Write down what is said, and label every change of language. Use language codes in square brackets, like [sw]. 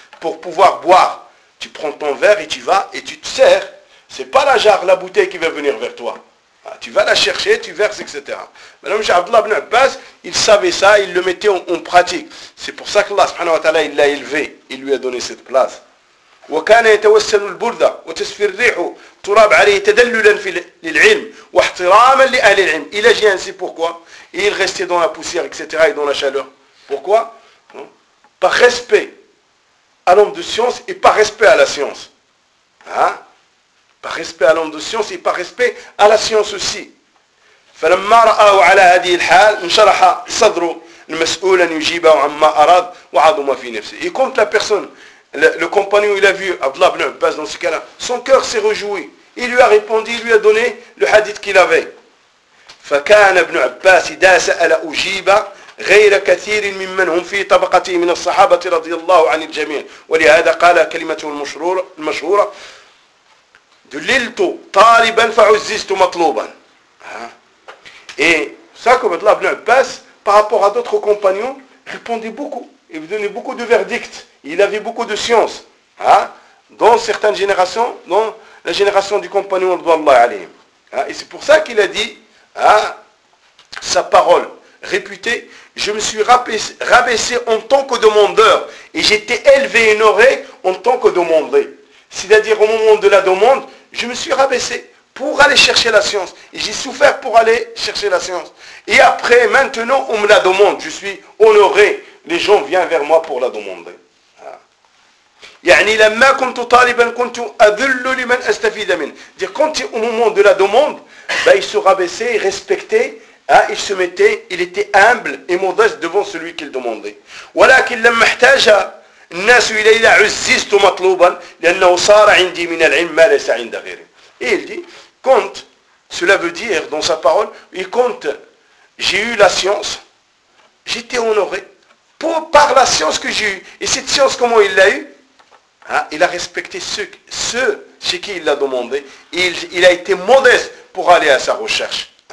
[fr] Pour pouvoir boire, tu prends ton verre et tu vas et tu te sers. C'est pas la jarre, la bouteille qui va venir vers toi. Tu vas la chercher, tu verses, etc. Madame Abdullah ibn Abbas, il savait ça, il le mettait en pratique. C'est pour ça que Allah subhanahu wa ta'ala, il l'a élevé, il lui a donné cette place. [ar] وكان يتوسل البردة وتسفي الريح تراب عليه تدللا في العلم واحتراما لأهل العلم. [fr] Il agit ainsi pourquoi? Il restait dans la poussière, etc. et dans la chaleur. Pourquoi? Par respect à l'homme de science et par respect à la science. Par respect à l'homme de science et par respect à la science aussi. [ar] فلما رآه على هذه الحال انشرح صدره المسؤول ان يجيبه عما اراد وعظم في نفسه. [fr] Il compte la personne, le compagnon, il a vu Abdullah ibn Abbas dans ce cas-là, son cœur s'est réjoui. Il lui a répondu, il lui a donné le hadith qu'il avait. [ar] فكان ابن عباس اذا سال اجيب غير كثير ممن هم في طبقته من الصحابه رضي الله عن الجميع. ولهذا قال كلمته المشهوره دللت طالبا فعززت مطلوبا. [fr] Et ça, comme Abdullah ibn Abbas, par rapport à d'autres compagnons, répondait beaucoup. Il donnait beaucoup de verdicts. Il avait beaucoup de science. Dans certaines générations, dans la génération du compagnon, et c'est pour ça qu'il a dit, sa parole réputée, je me suis rabaissé en tant que demandeur, et j'étais élevé et honoré en tant que demandé. C'est-à-dire au moment de la demande, je me suis rabaissé pour aller chercher la science. Et j'ai souffert pour aller chercher la science. Et après, maintenant, on me la demande. Je suis honoré. Les gens viennent vers moi pour la demander. [ar] يعني لما كنت طالبا كنت أذل لمن أستفيد منه. [fr] Dire quand au moment de la demande, il se rabaissait, il respectait, il se mettait, il était humble et modeste devant celui qu'il demandait. [ar] ولكن لما احتاج الناس إلي عززت مطلوبا لأنه صار عندي من العلم ما ليس عند غيري. [fr] Et il dit, quand, cela veut dire dans sa parole, et quand j'ai eu la science, j'étais honoré par la science que j'ai eue. Et cette science, comment il l'a eue? Il a respecté ceux chez qui il l'a demandé. Il a été modeste pour aller à sa recherche.